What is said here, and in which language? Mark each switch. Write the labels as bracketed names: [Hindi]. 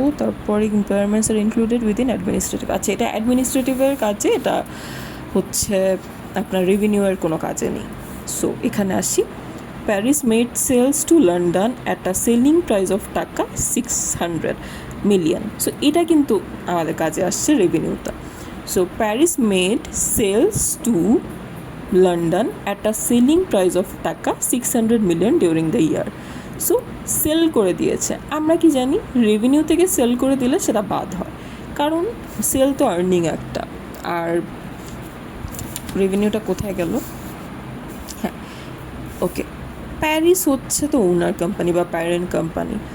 [Bangla] তারপরে [English] Impairments are included within administrative. [Bangla] আচ্ছা, এটা অ্যাডমিনিস্ট্রেটিভের কাজে, এটা হচ্ছে আপনার রেভিনিউয়ের কোনো কাজে নেই। [English] so [Bangla] এখানে আসি, [English] Paris made sales to London at a selling price of taka 600 million. [Bangla] সো এটা কিন্তু আমাদের কাজে আসছে রেভিনিউটা। [English] So Paris made sales to London at a selling price of taka 600 million during the year. [Bangla] So sell করে দিয়েছে। আমরা কি জানি, রেভিনিউ থেকে সেল করে দিলে সেটা বাদ হয়, কারণ সেল তো আর্নিং একটা। আর রেভিনিউটা কোথায় গেল? হ্যাঁ, ওকে, প্যারিস হচ্ছে তো ওনার কোম্পানি বা প্যারেন্ট কোম্পানি।